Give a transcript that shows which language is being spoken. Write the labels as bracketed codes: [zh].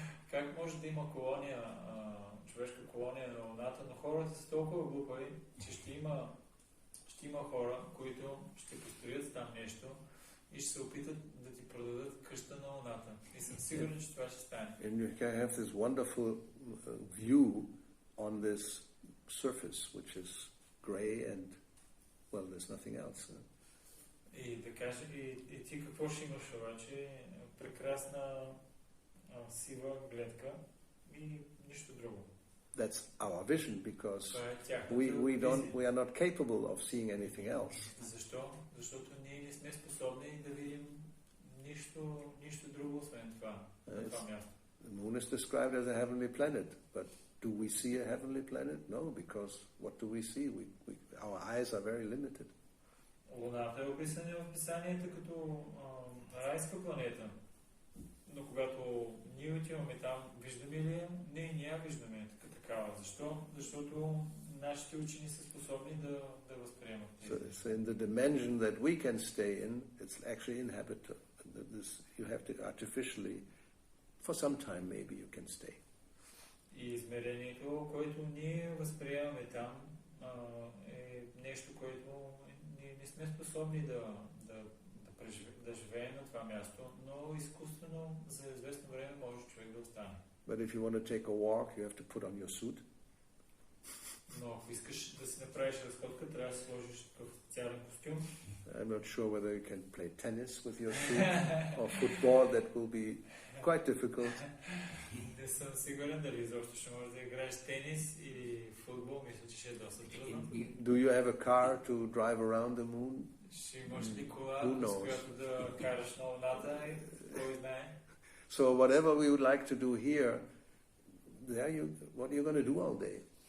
[bg] Как може да има колония, човешка колония на Луната, но хората са толкова глупави, че ще има хора, които ще построят там нещо и ще се опитат да ти продадат къща на Луната. И съм сигурен, че това ще стане. [en] And you can have this wonderful view on this surface, which is grey and, well, there's nothing else. [bg] И да кажа, и ти какво ще имаш обаче? Прекрасна сива гледка и нищо друго. [en] That's our vision because we are not capable of seeing anything else. [bg] Защо? Защото ние не сме способни да видим нищо друго освен това. На това място. [en] The moon is described as a heavenly planet, but do we see a heavenly planet? No, because what do we see? Our eyes are very limited. [bg] Луната е описана в писанията като райска планета. Но когато ние отиваме там, виждаме ли я? Не я виждаме такава. Защо? Защото нашите учени са способни да възприемат. [en] So in the dimension that we can stay in, it's actually inhabited. You have to artificially, for some time maybe you can stay. [bg] И измерението, което ние възприемаме там, е нещо, което ние не сме способни да живеем на това място, но изкуствено за известно време може човек да остане. [en] But if you want to take a walk, you have to put on your suit. [bg] Но ако искаш да си направиш разходка, трябва да сложиш такъв специален костюм. [en] I'm not sure whether you can play tennis with your suit or football. That will be quite difficult. [bg] Не съм сигурен дали изобщо ще можеш да играеш тенис или футбол. Мисля, че ще е доста трудно. [en] Do you have a car to drive around the moon? [bg] Ще имаш ли кола, с която да караш на Луната? Кой знае? [en] So whatever we would like to do here, what are you going to do all day?